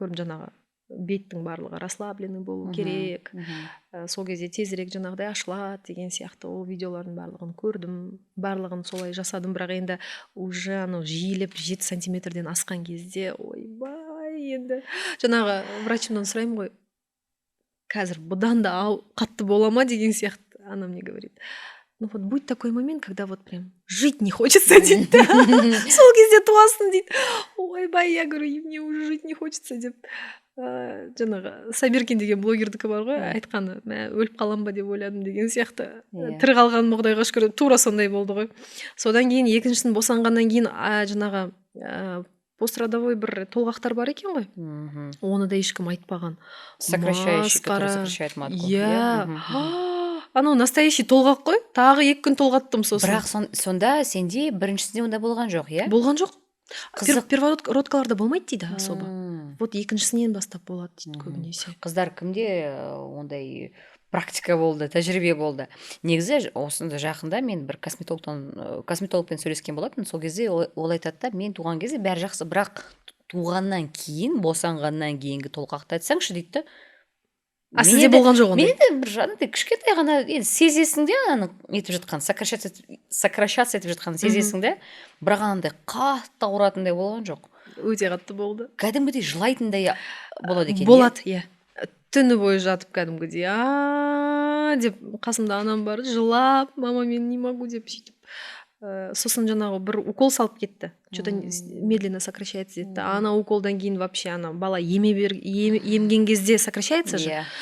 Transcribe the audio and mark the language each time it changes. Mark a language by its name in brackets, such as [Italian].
[Kazakh] жаңағы беттің барлығы расслабленный болу керек, сол кезде тезірек жаңағыдай ашылады деген сияқты ол видеолардың барлығын көрдім, барлығын солай жасадым, бірақ енді уже анау жиіліп 7 сантиметрден асқан кезде ойбай, енді жаңағы врачымнан сұраймын ғой, қазір бұдан да қатты бола ма деген сияқты. [Russian] Она мне говорит, ну вот будет такой момент, когда вот прям жить не хочется дейді. [Kazakh] Сол кезде туасың дейді. Ойбай, [Russian] я говорю, мне уже жить не хочется деп. [Kazakh] Жаңағы Сабиркин деген блогердікі бар ғой, айтқаны, мә өліп қалам ба деп ойладым деген сияқты. Тірі қалғаным Құдайға шүкір, тура сондай болды ғой. Содан кейін екіншісін босанғаннан кейін жаңағы пострадовой бір толғақтар бар екен ғой. Оны да ешкім айтпаған. [Russian] Сокращающий, который сокращает матку. [Kazakh] Иә. Анау настоящий толғақ қой. Тағы 2 күн толғаттым сосын. Бірақ сонда сенде біріншісінде онда болған жоқ, иә? Болған жоқ. Первородкаларда болмайды дейді особо. Вот екіншісінен бастап болады дейді көбінесе. Қыздар кімде ондай практика болды, тәжірибе болды. Негізі осында жақында мен бір косметологпен сөйлескен болатын. Сол кезде ол айтады да, мен туған кезде бәрі жақсы, бірақ туғаннан кейін, босанғаннан кейінгі толғақты айтсаңшы дейді. Сізде болған жоқ ондай? Менде бір жаңағыдай кішкентай ғана сезесің де, аны нетіп жатқан, сокращаться етіп жатқан сезесің де, бірақ анандай қатты ауыратындай болған жоқ. Өте қатты болды. Кәдімгідей жылайтындай болады екен. Болады, иә. Түні бойы жатып кәдімгідей деп қасымда анам бар, жылап, мама мен [Russian] не могу [Kazakh] деп сөйтіп. Сосын жаңағы бір укол салып кетті. [Russian] Что-то медленно сокращается [Kazakh] деді. Ана уколдан кейін вообще ана бала емген кезде сокращается же.